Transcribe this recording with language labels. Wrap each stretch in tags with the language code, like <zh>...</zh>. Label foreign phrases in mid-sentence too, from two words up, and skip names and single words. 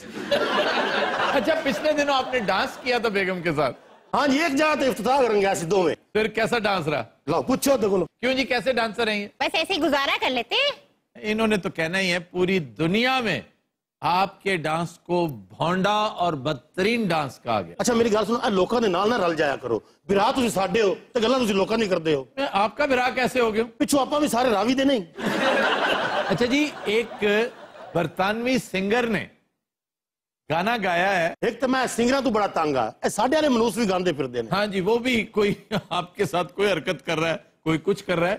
<ur>اچھا، پچھلے دنوں آپ نے ڈانس کیا تھا بیگم کے ساتھ. ہاں جی، ایک جگہ تو افتتاح کریں گے ایسی دو میں. پھر کیسا ڈانس رہا؟ لاؤ پوچھو تو بولو. کیوں جی، کیسے ڈانسر ہیں؟ بس ایسے ہی گزارا کر لیتے. انہوں نے تو کہنا ہی ہے پوری دنیا میں آپ کے ڈانس کو بھونڈا اور بدترین ڈانس کہا گیا.</ur> <pa>اچھا میری گل سنو، لوکاں دے نال نہ رل جایا کرو. برا تسی ساڈے ہو تے گلاں تسی لوکاں نہیں کردے ہو.</pa> <ur>آپ کا برا کیسے ہو گیا؟</ur> <pa>پچھو آپاں بھی سارے راوی دے نہیں.</pa> <ur>اچھا جی، ایک برطانوی سنگر نے گانا گایا ہے.</ur> <pa>ایک تو میں سنگراں تو بڑا تنگ آ، اے ساڈے والے منوس بھی گاندے پھردے نے.</pa> <ur>ہاں جی، وہ بھی کوئی آپ کے ساتھ کوئی حرکت کر رہا ہے، کوئی کچھ کر رہا ہے.</ur>